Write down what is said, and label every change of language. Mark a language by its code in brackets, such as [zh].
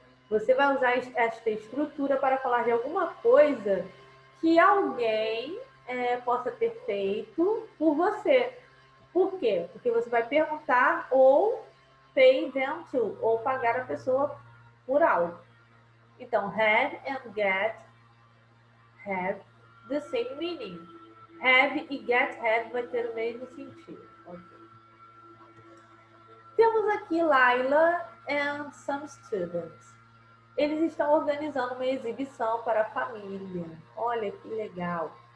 [pt] Você vai usar esta estrutura para falar de alguma coisa que alguém possa ter feito por você. Por quê? Porque você vai perguntar ou [en] pay them to, [pt] ou pagar a pessoa por algo. [en] Então, have and get have the same meaning. [pt] Have e get have vai ter o mesmo sentido. [en] Okay. [pt] Temos aqui Laila [en] and some students. [pt] Eles estão organizando uma exibição para a família. Olha que legal.